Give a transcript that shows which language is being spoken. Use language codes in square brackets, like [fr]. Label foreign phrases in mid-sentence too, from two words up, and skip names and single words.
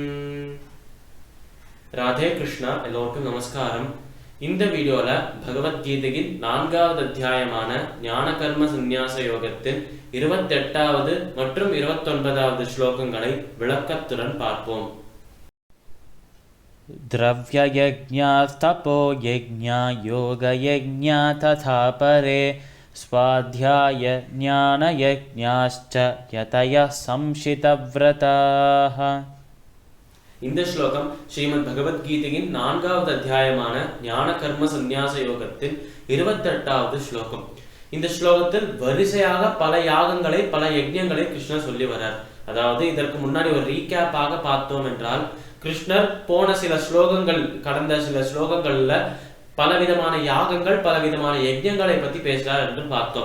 [ta] ராதே கிருஷ்ணா. எல்லோருக்கும் நமஸ்காரம். இந்த வீடியோல பகவத்கீதையின் 4வது அத்தியாயமான ஞான கர்ம சந்நியாச யோகத்தின் 28வது மற்றும் 29வது ஸ்லோகங்களை விளக்கத்துடன் பார்ப்போம். [sa] द्रव्ययज्ञास्तपो यज्ञा योगयज्ञा तथा परे स्वाध्याय ज्ञानयज्ञाश्च यतयः संशितव्रताः. [ta] இந்த ஸ்லோகம் ஸ்ரீமத் பகவத்கீதையின் 4வது அத்தியாயமான ஞான கர்ம சந்நியாச யோகத்தின் 28வது ஸ்லோகம். இந்த ஸ்லோகத்தில் வரிசையாக பல யாகங்களை பல யஜ்ஞங்களை கிருஷ்ணர் சொல்லி வர்றார். அதாவது இதற்கு முன்னாடி ஒரு ரீகேப்பாக பார்த்தோம் என்றால், கிருஷ்ணர் போன சில ஸ்லோகங்கள், கடந்த சில ஸ்லோகங்கள்ல பலவிதமான யாகங்கள் பலவிதமான யஜ்ஞங்களை பத்தி பேசுறார் என்று பார்த்தோம்.